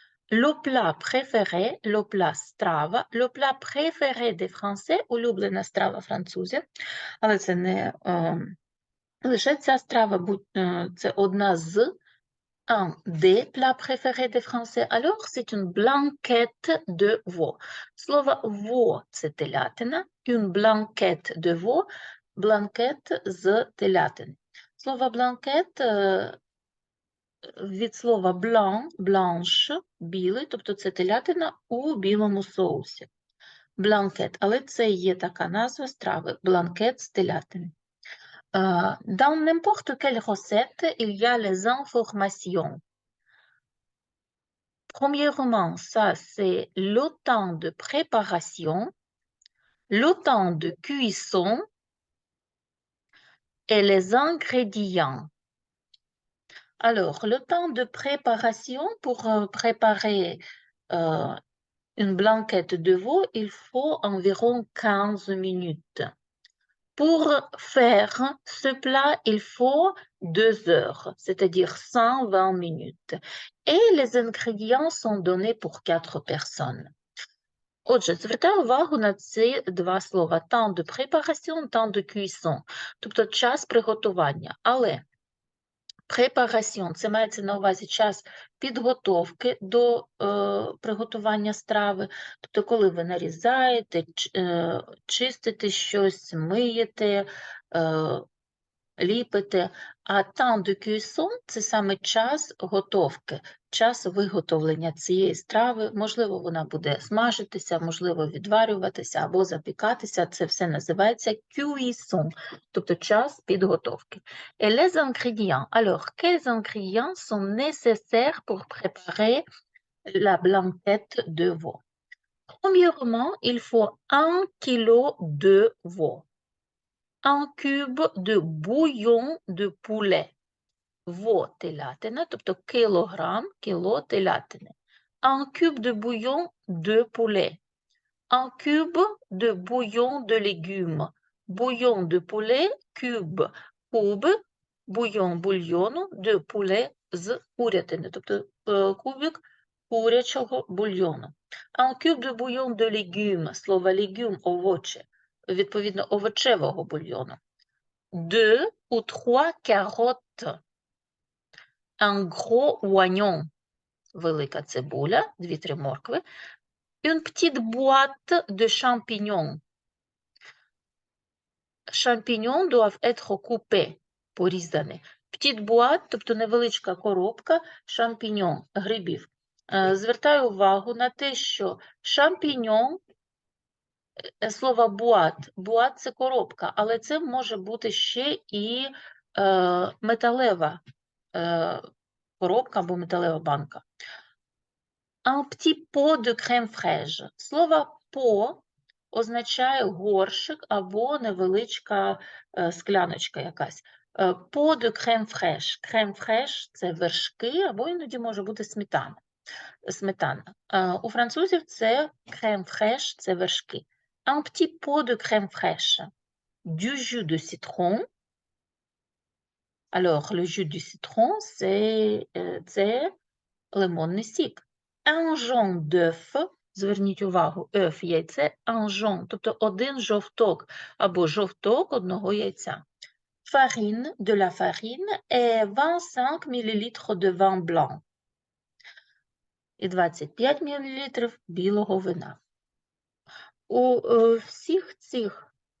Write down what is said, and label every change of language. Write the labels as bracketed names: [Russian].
[French] Le plat préféré, le plat страва, le plat préféré des Français, [Ukrainian] улюблена страва французів, але це не лише ця страва, це одна з [French] un des plats préférés des Français. Alors, c'est une blanquette de veau. Слово veau – [Ukrainian] це телятина, [French] une blanquette de veau, blanquette [Ukrainian] з телятини. Слово blanquette від слова blanc, blanche, білий, тобто це телятина у білому соусі. Blanquette, але це є така назва страви, blanquette з телятини. [French] Dans n'importe quelle recette, il y a les informations. Premièrement, ça, c'est le temps de préparation, le temps de cuisson et les ingrédients. Alors, le temps de préparation, pour préparer une blanquette de veau, il faut environ 15 minutes. Pour faire ce plat, il faut 2 heures, c'est-à-dire 120 minutes. Et les ingrédients sont donnés pour 4 personnes. [Ukrainian] Отже, звертаю увагу на ці два слова – [French] temps de préparation, temps de cuisson, [Ukrainian] тобто час приготування. Але préparation – це мається на увазі час підготовки до приготування страви, тобто коли ви нарізаєте, чистите щось, миєте, ліпите, а [French] temps de cuisson [Ukrainian] – це саме час готовки, час виготовлення цієї страви. Можливо, вона буде смажитися, можливо, відварюватися або запікатися. Це все називається cuisson, тобто час підготовки. [French] Et les ingrédients. Alors, quels ingrédients sont nécessaires pour préparer la blanquette de veau? Premièrement, il faut 1 kilo de veau. 1 cube de bouillon de poulet. [Ukrainian] Veau телятина, тобто кілограм, кіло телятини. [French] 1 cube de bouillon de poulet. 1 cube de bouillon de légumes. Bouillon de poulet, cube. [Ukrainian] Куб, bouillon бульйону, de poulet з курятини, тобто кубик курячого бульйону. [French] 1 cube de bouillon de légumes. [Ukrainian] Слово légumes – овочі. Відповідно, овочевого бульйону. [French] 2 ou 3 carottes. Un gros oignon. [Ukrainian] Велика цибуля, 2-3 моркви. [French] Une petite boîte de champignons. Champignons doivent être coupés, [Ukrainian] порізані. [French] Petite boîte, [Ukrainian] тобто невеличка коробка, champignon, грибів. Звертаю увагу на те, що шампіньон, слово boîte, boîte – це коробка, але це може бути ще і металева коробка або металева банка. [French] Un petit pot de crème fraîche. [Ukrainian] Слово «по» означає горщик або невеличка скляночка якась. [French] Pot de crème fraîche. [Ukrainian] Crème fraîche – це вершки, або іноді може бути сметана. У французів це crème fraîche – це вершки. [French] Un petit pot de crème fraîche. Du jus de citron. Alors, le jus du citron, [Ukrainian] це лимонний сік. [French] Un jaune d'œuf, [Ukrainian] зверніть увагу, œuf – яйце, [French] un jaune, [Ukrainian] тобто один жовток, або жовток одного яйця. [French] Farine, de la farine et 25 ml de vin blanc. [Ukrainian] І 25 мл білого вина. У всіх цих